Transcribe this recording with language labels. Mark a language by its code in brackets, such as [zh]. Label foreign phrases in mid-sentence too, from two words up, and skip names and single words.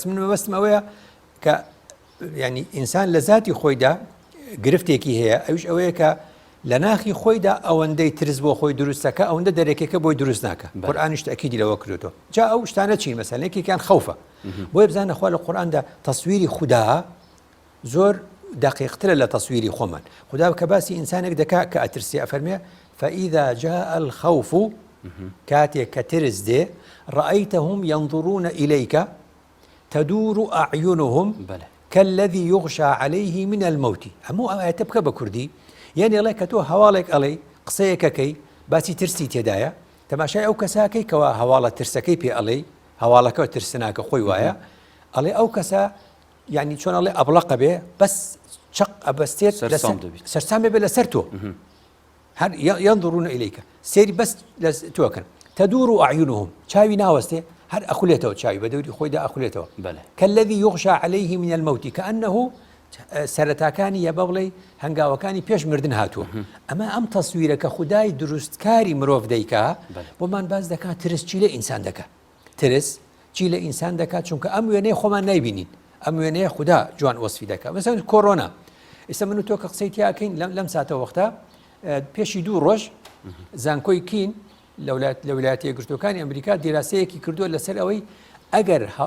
[ckb] من مەبەستم ئەوەیە کە ینی ئینسان لە ذاتی خۆیدا گرفتێکی هەیە ئەوش ئەوەیە کە لە ناخی خۆیدا ئەوەندەی ترس بۆ خۆی دروستەکە ئەوەندە دەرێکەکە بۆی دروست ناکە قورئانیش تەکیدی لەوە کردوتەوە جا ئەو شتانە چین مەسەلەن یەکێکیان خەوفە بۆیە بزانە خوا لە قورئاندا تەسویری خوددا زۆر دقیقترە لە تەسویری خۆمان خوددا کە باسی ئینسانێک دەکا کە ئەترسی ئەفەرمێ [ar] فإذا جاء الخوف [ckb] كاتێک کە ترس دێ [ar] رأيتهم ينظرون إليك تدور أعينهم كالذي يغشى عليه من الموت [ckb] هەموو ئەمە تبکە بە کوردی یعنی ئەڵێ کە تۆ هەواڵێک ئەڵێ قسەیەکەکەی باسی ترسی تێدایە تەماشای ئەو کەساکەی کەوا هەواڵە ترسەکەی پێ ئەڵێ هەواڵەکە ترسناکە خۆی وایە ئەڵێ ئەو کەسە یعنی چۆن ئەڵێ ئەبڵەقە بێ بەس چق ئەبەستێت سەرسام بێ لەسەر تۆ هەر [ar] ينظرون إليك [ckb] سێری بەس لە تۆکەن [ar] تدور أعينهم [ckb] چاوی ناوەستێ هەر ئەخولێتەوە چاوی بە دەوری خۆیدا ئەخولێتەوە [ar] كالذي يغشى عليه من الموت كأنه [ckb] سەرەتاکانی یە بەڵێ هەنگاوەکانی پێش مردن هاتووە ئەمە ئەم تەسویرە کە خودای دروستکاری مرۆڤ دەیکا بۆمان باز دەکات ترس چی لە ئینسان دەکات ترس چی لە ئینسان دەکات چونکە ئەم وێنەیە خۆمان نایبینین ئەم وێنەیە خوددا جوان وەسفی دەکات مەسەڵەن کۆڕۆنا ئێستا من و تۆ کە قسەی تیاکەین لەم ساتە وەختە پێشی 2 ڕۆژ زانکۆی کین لە ویلایەتە یەکگرتووەکانی ئەمریکا دیراسەیەکی کردووە لەسەر ئەوەی ئەگەر